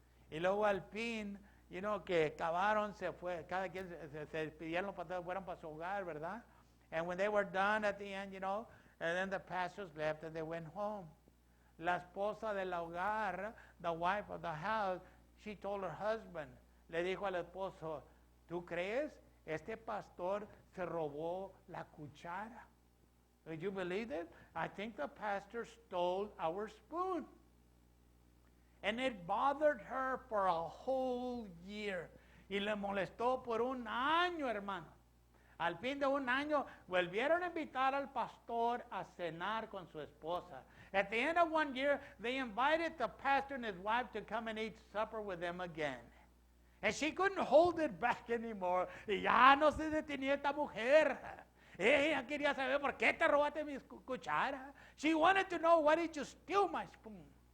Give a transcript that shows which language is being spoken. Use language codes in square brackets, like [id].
[es] Y luego al fin, que acabaron, se fue, cada quien se despidieron para que fueran para su hogar, ¿verdad? [en] And when they were done at the end, and then the pastors left and they went home. [es] La esposa del hogar, [en] the wife of the house, she told her husband, [es] le dijo al esposo, ¿tú crees? Este pastor se robó la cuchara. [en] Did you believe it? I think the pastor stole our spoon. And it bothered her for a whole year. [es] Y le molestó por un año, hermano. Al fin de un año, volvieron a invitar al pastor a cenar con su esposa. [en] At the end of 1 year, they invited the pastor and his wife to come and eat supper with them again. And she couldn't hold it back anymore. [es] Y ya no se detenía esta mujer. Ella quería saber por qué te robaste mi cuchara. [en] She wanted to know, why did you steal my spoon?